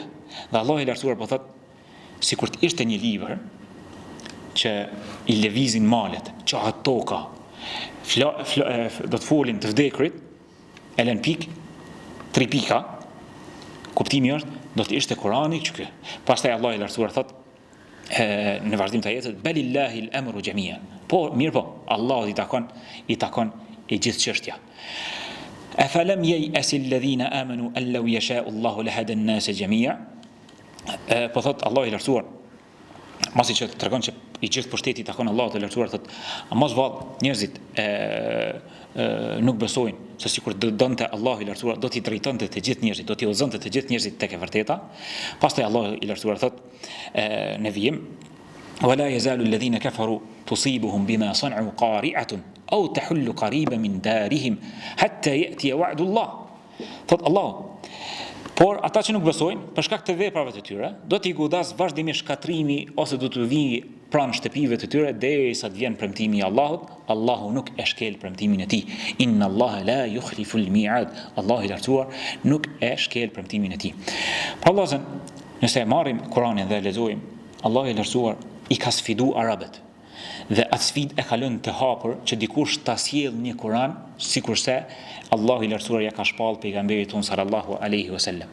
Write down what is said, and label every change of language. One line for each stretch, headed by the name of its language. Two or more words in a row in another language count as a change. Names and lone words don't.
Albanian: Dhe Allah i lartësuar po thotë, sikur të ishte një libër që i lëvizin malet, qahet toka, do të folin të vdekrit, e lën pikë, 3 pika, kuptimi është, do të ishte Kurani që kë. Pastaj Allah i lartësuar thotë në vazhdim të ajetit:
Arabic: "بل لله الأمر جميعا."
Albanian: Po, mirë po, Allahut i takon e gjithë çështja.
Arabic: "أفلم ييأس الذين آمنوا أن لو يشاء الله لهدى الناس جميعا."
Albanian: Po thot Allah i lartësuar, masi që tregon që i gjithë pushteti takon Allahut të lartësuar, thot, a mos vallë njerëzit nuk besojnë se sikur donte Allahu i lartësuar do t'i drejtonte të gjithë njerëzit, do t'i udhëzonte të gjithë njerëzit tek e vërteta. Pastaj Allah i lartësuar thot në vijim:
Arabic: "ولا يزال الذين كفروا تصيبهم بما صنعوا قارعة أو تحل قريبا من دارهم حتى يأتي وعد الله."
Albanian: Thot Allah, por ata që nuk besojnë, për shkak të veprave të tyre, do t'i godas vazhdimisht shkatrimi ose do të vijë pranë shtëpive të tyre derisa të vjen premtimi i Allahut. Allahu nuk e shkel premtimin e tij.
Arabic: إن الله لا يخلف الميعاد.
Albanian: Allahu i lartësuar nuk e shkel premtimin e tij. Pa vëllazën, nëse marrim Kur'anin dhe lexojmë, Allahu i lartësuar i ka sfidu arabët. Dhe atë sfidë e ka lënë të hapur që dikush ta sjellë një Kur'an, sikurse Allahu i lartësuar ja ka shpallë pejgamberit ton
Arabic: صلى الله عليه وسلم.